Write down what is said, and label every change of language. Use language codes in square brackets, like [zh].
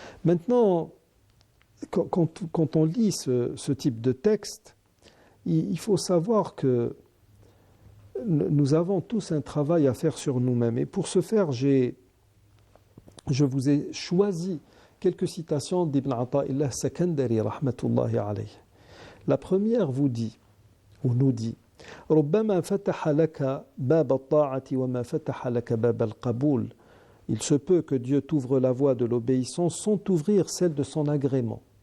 [fr] Maintenant, quand on lit ce type de texte, il faut savoir que nous avons tous un travail à faire sur nous-mêmes. Et pour ce faire, je vous ai choisi quelques citations d'Ibn Ata'illah Sakandari, rahmatullahi alayh. La première nous dit [ar] ربما فتح لك باب الطاعة وما فتح لك باب القبول [fr] il se peut que Dieu t'ouvre la voie de l'obéissance sans t'ouvrir celle de son agrément.